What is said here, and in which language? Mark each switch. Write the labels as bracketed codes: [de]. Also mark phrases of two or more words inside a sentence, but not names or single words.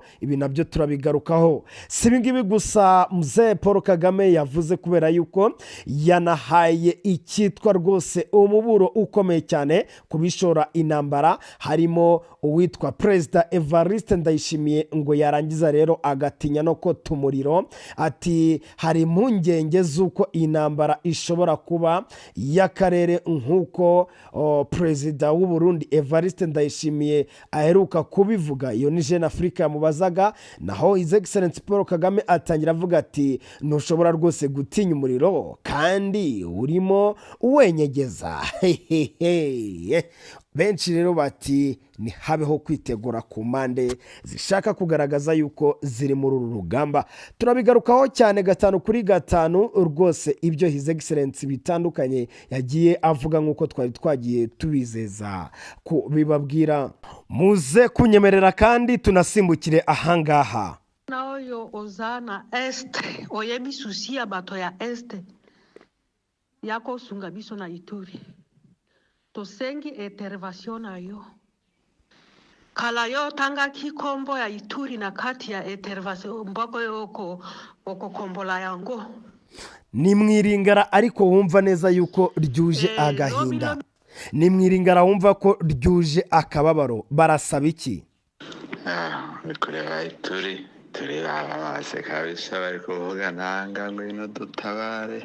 [rw] Ibi nabyo turabigarukaho. Si ibingibi gusa mzee Paul Kagame yavuze kubera yuko yanahaye icyitwa rwose umuburo ukomeye cyane kubishora intambara, harimo uwitwa Perezida Evariste Ndayishimiye ngo yarangiza rero agatinya no kota umuriro. Ati hari impungenge z'uko intambara ishobora kuba y'akarere nk'uko Perezida w'u Burundi Evariste Ndayishimiye aheruka kubivuga. Iyo ni Jeune Afrique yamubazaga, naho [en] His Excellency [rw] Paul Kagame atangira avuga ati ntushobora rwose gutinya umuriro kandi urimo uwenyegeza. Benshi rero bati ni habeho kwitegura ku mpande zishaka kugaragaza yuko ziri muri uru rugamba. Turabigarukaho cyane 5 kuri 5 rwose ibyo [en] His Excellency [rw] bitandukanye yagiye avuga nk'uko twari twagiye tubizeza kubibabwira. Muze kunyemerera kandi tunasimbukire ahangaha. [ln] Nayo ozana este oyemi susia bato ya este yako sunga biso na Ituri tosengi intervention nayo kala yo tanga kikombo ya Ituri na kati ya intervention mbako yoko okokombola yango [rw] ni mwiringara ariko wumva neza yuko ryuje agahinda. Ni mwiringara wumva ko ryuje akababaro. Barasaba iki? Bikorera Ituri turi base kabisa bari kuvuga nanga ngo ino dutabare.